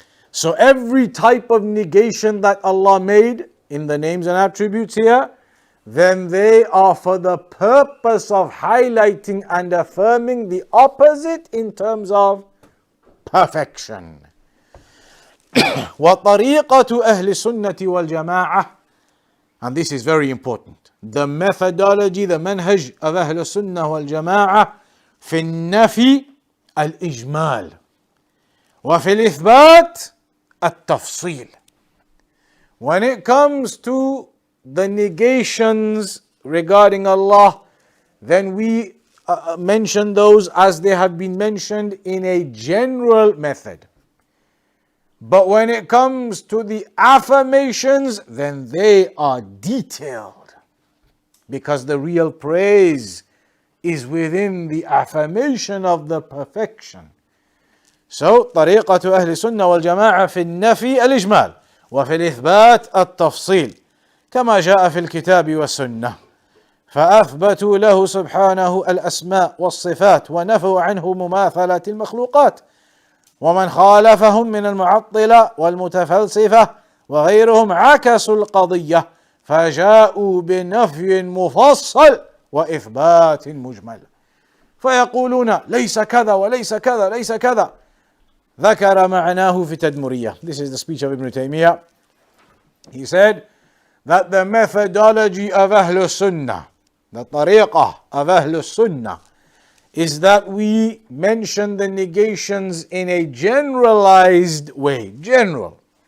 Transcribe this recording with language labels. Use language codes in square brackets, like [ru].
[en] So every type of negation that Allah made in the names and attributes here, then they are for the purpose of highlighting and affirming the opposite in terms of perfection. [ar] وطريقة أهل السنة والجماعة, [en] and this is very important, the methodology, the manhaj of [ar] أهل السنة والجماعة في النفي الإجمال وفي الإثبات التفصيل. [en] When it comes to the negations regarding Allah, then we mention those as they have been mentioned in a general method. But when it comes to the affirmations, then they are detailed, because the real praise is within the affirmation of the perfection. [ar] So, طريقة أهل السنة والجماعة في النفي الإجمال وفي الإثبات التفصيل كما جاء في الكتاب والسنة، فأثبتوا له سبحانه الأسماء والصفات ونفوا عنه مماثلة المخلوقات، ومن خالفهم من المعطلة والمتفلسفة وغيرهم عكسوا القضية فجاءوا بنفي مفصل وإثبات مجمل، فيقولون ليس كذا وليس كذا ليس كذا، ذكر معناه في تدمرية. [en] This is the speech of Ibn Taymiyyah. He said that the methodology of Ahlul Sunnah, the tariqah of Ahlul Sunnah, is that we mention the negations in a generalized way. General.